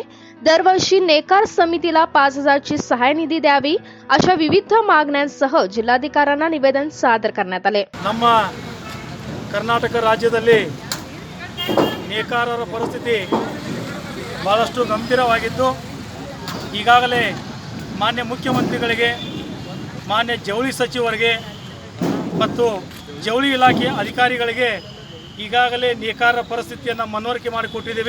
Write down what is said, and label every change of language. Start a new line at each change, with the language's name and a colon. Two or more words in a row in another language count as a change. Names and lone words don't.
Marathi: दरवर्षी नेकार समितीला 5000ची सहाय निधी द्यावी अशा विविध मागण्यांसह जिल्हाधिकाऱ्यांना निवेदन सादर करण्यात आले.
Kannada: ನಮ್ಮ ಕರ್ನಾಟಕ ರಾಜ್ಯದಲ್ಲಿ ನೇಕಾರರ ಪರಿಸ್ಥಿತಿ ಬಹಳಷ್ಟು ಗಂಭೀರವಾಗಿದ್ದು ಈಗಾಗಲೇ ಮಾನ್ಯ ಮುಖ್ಯಮಂತ್ರಿಗಳಿಗೆ, ಮಾನ್ಯ ಜವಳಿ ಸಚಿವರಿಗೆ ಮತ್ತು ಜವಳಿ ಇಲಾಖೆ ಅಧಿಕಾರಿಗಳಿಗೆ ಈಗಾಗಲೇ ನೇಕಾರರ ಪರಿಸ್ಥಿತಿಯನ್ನು ಮನವರಿಕೆ ಮಾಡಿಕೊಟ್ಟಿದ್ದೀವಿ.